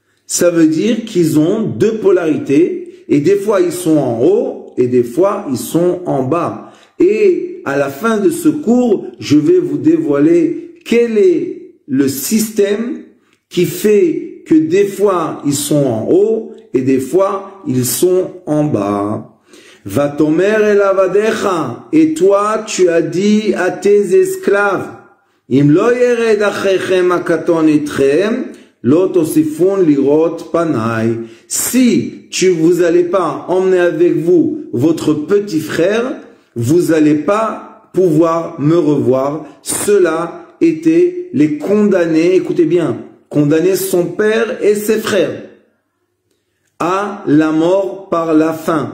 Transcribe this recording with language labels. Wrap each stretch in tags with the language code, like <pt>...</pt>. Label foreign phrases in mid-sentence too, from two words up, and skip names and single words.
<fr>Ça veut dire qu'ils ont deux polarités, et des fois ils sont en haut, et des fois ils sont en bas. Et à la fin de ce cours, je vais vous dévoiler quel est le système qui fait que des fois ils sont en haut, et des fois ils sont en bas.</fr> <he>ותאמר אל עבדיך,</he> <fr>et toi tu as dit à tes esclaves,</fr> <he>אם לא ירד אחיכם הקטן אתכם, לא תוספון לראות פני.</he> <fr>Si vous allez pas emmener avec vous votre petit frère, vous allez pas pouvoir me revoir. Cela était les condamnés, écoutez bien, condamner son père et ses frères à la mort par la faim.</fr>